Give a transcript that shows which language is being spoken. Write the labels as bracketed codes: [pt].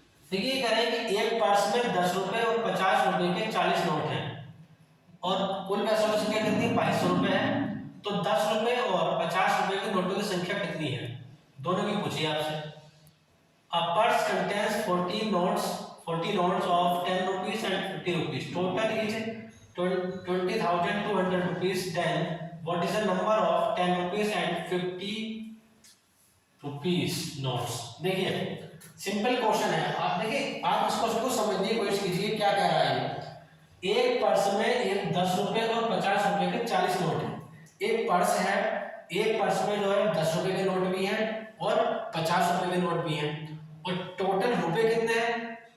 [hi] देखिए कह रहे हैं कि एक पर्स में 10 रुपए और 50 रुपए के 40 नोट हैं और कुल पैसों की संख्या कितनी है? 2200 रुपए है। तो 10 रुपए और 50 रुपए के नोटों की संख्या कितनी है? दोनों की पूछिए आपसे। [en] A purse contains 40 notes of 10 rupees and 50 rupees. Total is 20,200 rupees. Then what is the number of 10 rupees and 50 rupees notes? [hi] देखिए सिंपल क्वेश्चन है, आप देखिए आप इस क्वेश्चन को समझने की कोशिश कीजिए क्या कह रहा है। एक पर्स में एक 10 रुपए और 50 रुपए के 40 नोट है। एक पर्स है, एक पर्स में जो है 10 रुपए के नोट भी हैं और 50 रुपए के नोट भी हैं और टोटल रुपए कितने हैं?